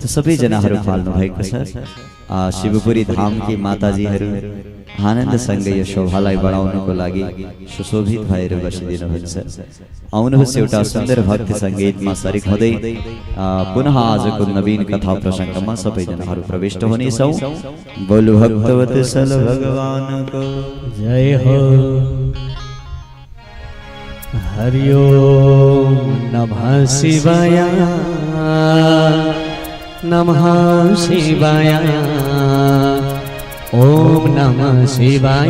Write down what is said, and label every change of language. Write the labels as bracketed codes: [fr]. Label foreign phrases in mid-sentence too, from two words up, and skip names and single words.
[ne] सबैजनाहरू पाल्नु भएको छ। शिवपुरी धामकी माताजीहरू आनन्दसँग यो शोभालाई बढाउनको लागि सुशोभित भएर बसिदिनु हुन्छ। आउनुहोस् एउटा सुन्दर भक्ति सङ्गीतमा सरिक हुँदै पुनः आजको नवीन कथा प्रसङ्गमा सबैजनाहरू प्रविष्ट हुनेछौँ। बोल भक्तवत्सल भगवानको जय हो। [sa] हरि ओम नमः शिवाय नमः शिवाय ओम नमः शिवाय